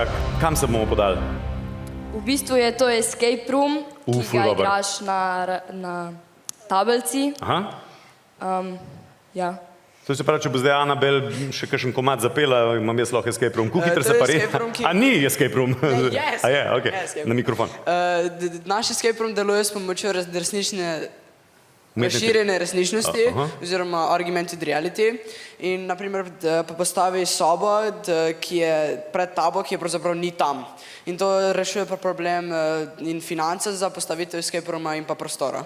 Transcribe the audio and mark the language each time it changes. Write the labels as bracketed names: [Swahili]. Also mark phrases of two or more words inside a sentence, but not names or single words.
[Slovenian] Kam se bomo podali? V bistvu je to [English] escape room, [Slovenian] ki ga igraš na tablici. Aha. Ja. To se pravi, če bo zdaj Anabel še kakšen komad zapela, imam jaz lahko [English] escape room. [Slovenian] Kako hitro se pa res? A ni [English] escape room? [Slovenian] A je, ok. Na mikrofon. Naš [English] escape room [Slovenian] deluje s pomočjo resnične razširjene resničnosti oziroma [English] augmented reality [Slovenian] in naprimer postavi sobo, ki je pred tabo, ki je pravzaprav ni tam. In to rešuje pa problem in finance za postavitev [English] escape rooma [Slovenian] in pa prostora.